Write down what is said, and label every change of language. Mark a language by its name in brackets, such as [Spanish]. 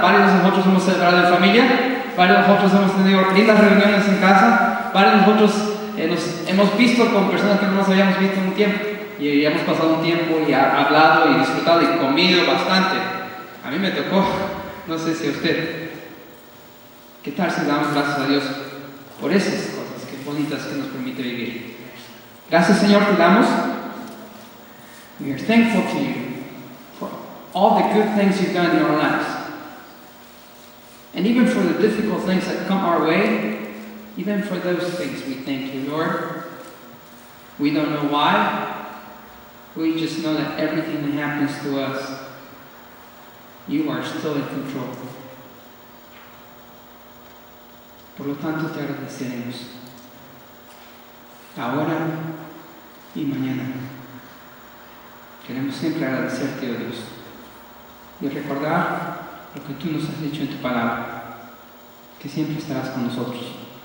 [Spanish] Varios de nosotros hemos celebrado en familia, varios de nosotros hemos tenido lindas reuniones en casa, varios de nosotros nos hemos visto con personas que no nos habíamos visto en un tiempo. Y hemos pasado un tiempo y hablado y disfrutado y comido bastante. A mí me tocó, no sé si a usted. ¿Qué tal si damos gracias a Dios por esas cosas que bonitas que nos permite vivir? Gracias, Señor, te damos. [English] We are thankful to you for all the good things you've done in our lives. And even for the difficult things that come our way, even for those things we thank you, Lord. We don't know why. We just know that everything that happens to us, you are still in control. [Spanish] Por lo tanto, te agradeceremos ahora y mañana. Queremos siempre agradecerte, oh Dios, y recordar lo que tú nos has dicho en tu palabra, que siempre estarás con nosotros.